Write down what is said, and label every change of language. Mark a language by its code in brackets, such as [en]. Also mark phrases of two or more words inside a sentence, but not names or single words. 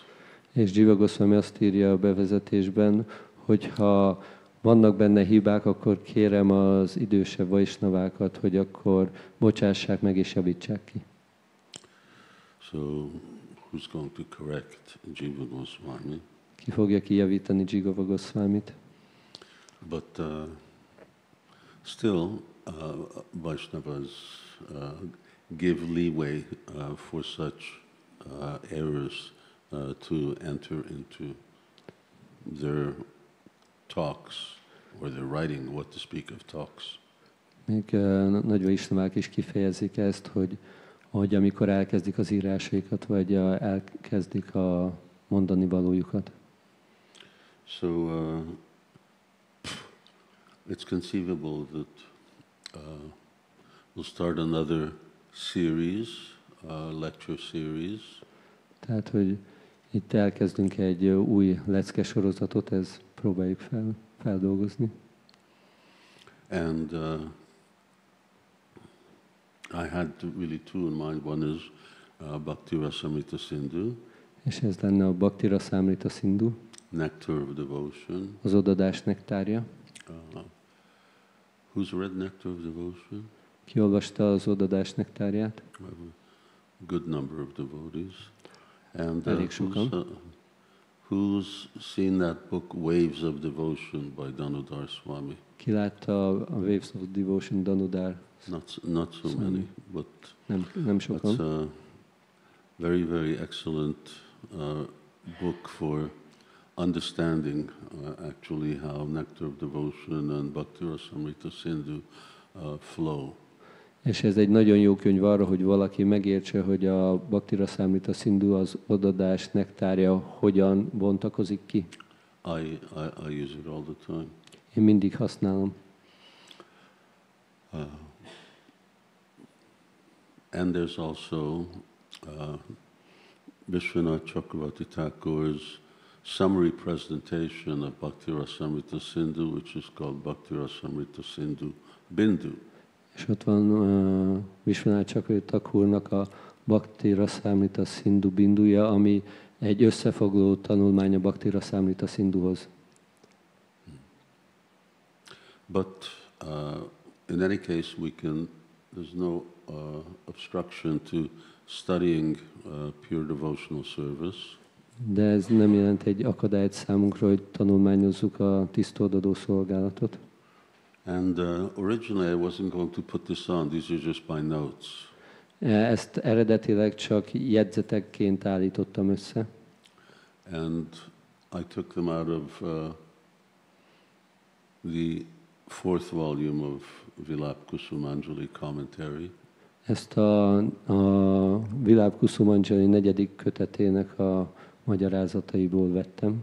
[hu] És Jiva Goswami azt írja a bevezetésben, hogy ha vannak benne hibák, akkor kérem az idősebb vaisnavákat, hogy akkor bocsássák meg és javítsák ki. [en] So, who's going to correct Jiva Goswami? [hu] Ki fogja kijavítani Jiva Goswamit? [en] But still, Vaishnavas give leeway for such errors to enter into their talks or their writing, what to speak of talks. [hu] Még nagy vaisnavák is kifejezik ezt, hogy amikor elkezdik az írásaikat, vagy elkezdik a mondani valójukat. [en] So it's conceivable that we'll start another series, lecture series. [hu] Tehát, hogy itt elkezdünk egy új lecke sorozatot, ez próbáljuk feldolgozni. [en] And I had really two in mind. One is Bhakti Rasamrita Sindhu. [hu] És ez lenne a Bhakti Rasamrita Sindhu. [en] Nectar of Devotion. [hu] Az odadás nektárja. [en] Who's read Nectar of Devotion? [hu] Ki olvasta az odadás nektárját? [en] A good number of devotees. And [hu] Elég sokan. [en] who's seen that book, Waves of Devotion by Danudar Swami? [hu] Ki látta a Waves of Devotion Danudar? [en] Not so many, but [hu] nem sokan. [en] it's a very, very excellent book for understanding actually how Nectar of Devotion and Bhakti Rasamrita Sindhu flow. [hu] És ez egy nagyon jó könyv arra, hogy valaki megértse, hogy a Bhakti Rasamrita Sindhu, az odadás nektárja hogyan bontakozik ki. [en] I use it all the time. [hu] Én mindig használom. [en] And there's also Vishwanath Chakravarti Thakur's summary presentation of Bhakti Rasamrita Sindhu, which is called Bhakti Rasamrita Sindhu Bindu. [hu] És ott van Vishwanath Chakravarti Thakurnak a Bhakti Rasamrita Sindhu Binduja, ami egy összefoglaló tanulmány a Bhakti Rasamrita Sindhuhoz. [en] But in any case, there's no obstruction to studying pure devotional service. [hu] De ez nem jelent egy akadályt számunkra, hogy tanulmányozzuk a tisztoldadó szolgálatot. [en] And originally I wasn't going to put this on. These are just my notes. [hu] Ezt eredetileg csak jegyzetekként állítottam össze. And I took them out of the 4th volume of Vilap Kusumanjali commentary. Ezt a Vilap Kusumanjali 4. kötetének a magyarázataiból vettem.